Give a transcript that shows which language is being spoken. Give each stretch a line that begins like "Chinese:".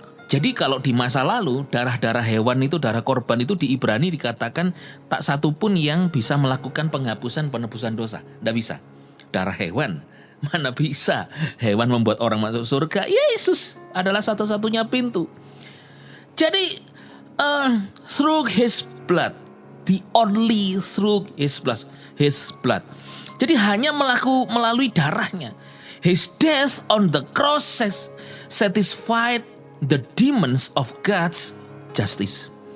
Indonesian: Jadi kalau di masa lalu darah-darah hewan itu, darah korban itu di Ibrani dikatakan tak satu pun yang bisa melakukan penghapusan penebusan dosa. Tidak bisa. Darah hewan. Mana bisa hewan membuat orang masuk surga? Yesus adalah satu-satunya pintu. Jadi
English: through His blood. The only through His blood.
Indonesian: Jadi hanya melalui darahnya.
English: His death on the cross satisfied the demands of God's justice.